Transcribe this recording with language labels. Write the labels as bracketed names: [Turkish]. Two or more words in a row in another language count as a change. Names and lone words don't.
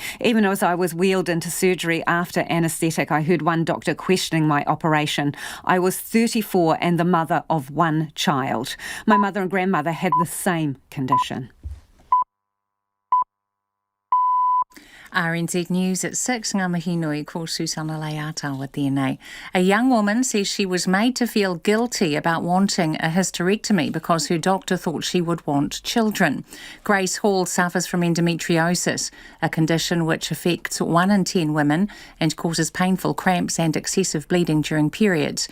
[English] Even as I was wheeled into surgery after anaesthetic, I heard one doctor questioning my operation. I was 34 and the mother of 1 child. My mother and grandmother had the same condition. RNZ News at 6, [Māori] ngā mihi nui, ko Susana Leata tēnei. [English] A young woman says she was made to feel guilty about wanting a hysterectomy because her doctor thought she would want children. Grace Hall suffers from endometriosis, a condition which affects 1 in 10 women and causes painful cramps and excessive bleeding during periods.